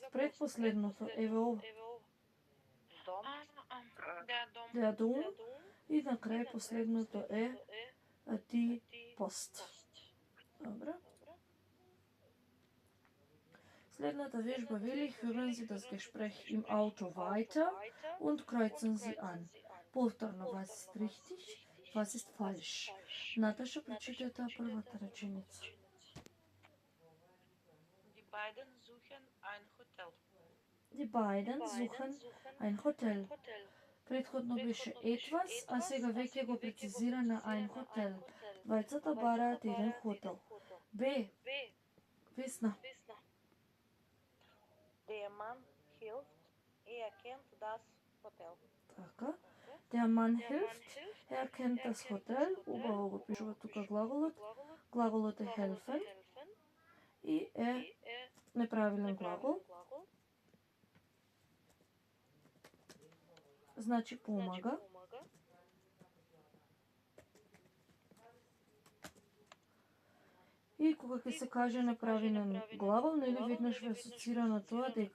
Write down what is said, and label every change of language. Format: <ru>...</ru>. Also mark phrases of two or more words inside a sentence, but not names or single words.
<mk>Предпоследното, еве ова. Дом.</mk> <de>Der Dom. Der Dom.</de> <mk>И на крај последното е</mk> <de>die Post.</de> <mk>Добро. Следната вежба вели:</mk> <de>Führen Sie das Gespräch im Auto weiter und kreuzen Sie an.</de> <mk>Повторно,</mk> <de>was ist richtig, was ist falsch.</de> <mk>Наташа, прочитай таа првата реченица.</mk> <de>Die beiden suchen ein Hotel. Die beiden suchen ein Hotel.</de> <mk>Предходно беше etwas, а сега веќе го прецизира на</mk> <de>ein Hotel.</de> <mk>Двајцата бараат еден хотел. Б. Весна.</mk> <de>Der Mann hilft, kennt das Hotel.</de> <mk>Така.</mk> <de>Der Mann hilft, kennt das Hotel.</de> <mk>Убаво го пишува тука глаголот. Глаголот е helfen и е неправилен глагол. Значи помага. И кога ќе се каже неправилен глагол, нели веднаш ве асоцира на тоа дека</mk>